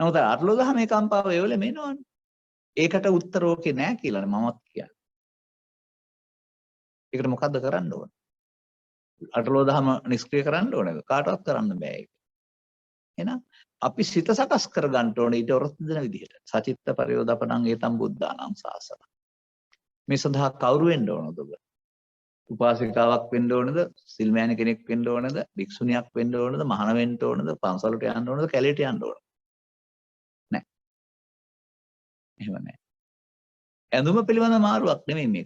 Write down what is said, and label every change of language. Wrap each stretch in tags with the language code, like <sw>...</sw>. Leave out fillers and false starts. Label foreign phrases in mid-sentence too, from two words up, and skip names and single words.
<si>නමුත් අටලෝ දහමේ කම්පාව ඒවල මේනවනේ. ඒකට උත්තර ඕකේ නෑ කියලානේ මමත් කියන්නේ. ඒකට මොකද්ද කරන්න ඕන? අටලෝ දහම නිෂ්ක්‍රිය කරන්න ඕනද? කාටවත් කරන්න බෑ ඒක. එහෙනම් අපි සිත සකස් කර ගන්න ඕනේ ඊට ඔරොත්තු දෙන විදිහට.</si> <pi>සචිත්ත පරියෝදපණං ඒතම් බුද්ධානම් සාසන.</pi> <si>මේ සඳහා කවුරු වෙන්න ඕනද ඔබ? උපාසිකාවක් වෙන්න ඕනද? සිල්මෑණි කෙනෙක් වෙන්න ඕනද? භික්ෂුණියක් වෙන්න ඕනද? මහාන වෙන්න ඕනද? පන්සලට යන්න ඕනද? කැලේට යන්න ඕනද? නෑ. එහෙම නෑ. ඇඳුම පිළිබඳ මාරුවක් නෙමෙයි මේක.</si>